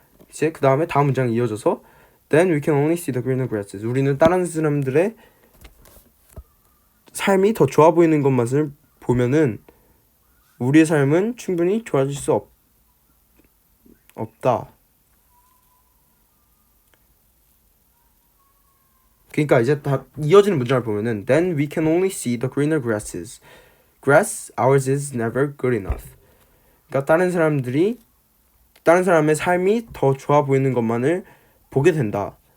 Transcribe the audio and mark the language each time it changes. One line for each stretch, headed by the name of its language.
Korean: 이제 그 다음에 다음 문장이 이어져서
English: Then we can only see the greener grasses.
Korean: 우리는 다른 사람들의 삶이 더 좋아 보이는 것만을 보면은 우리의 삶은 충분히 좋아질 수 없다. 그러니까 이제 다 이어지는 문장을 보면은
English: Then we can only see the greener grasses. Grass, ours is never good enough.
Korean: 그러니까 다른 사람의 삶이 더 좋아 보이는 것만을 보게 된다.